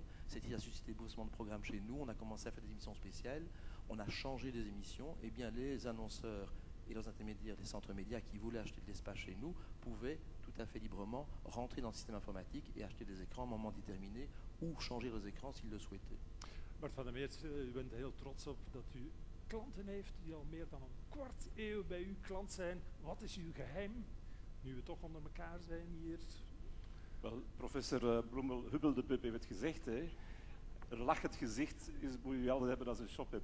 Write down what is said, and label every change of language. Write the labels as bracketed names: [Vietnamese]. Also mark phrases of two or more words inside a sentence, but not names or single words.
[French] Cette crise a suscité beaucoup de programmes chez nous. On a commencé à faire des émissions spéciales. On a changé les émissions. Et bien les annonceurs et les intermédiaires des centres médias qui voulaient acheter de l'espace chez nous pouvaient tout à fait librement rentrer dans le système informatique et acheter des écrans à un moment déterminé ou changer les écrans s'ils le souhaitaient. [Dutch] Bart van der Meers, u bent heel trots op dat u klanten heeft die al meer dan een kwart eeuw bij u klant zijn. Wat is uw geheim, nu we toch onder elkaar zijn hier? Wel, professor Hubbel de Pup heeft het gezegd. Hè. Een lachend gezicht moet je altijd hebben als je een shop hebt.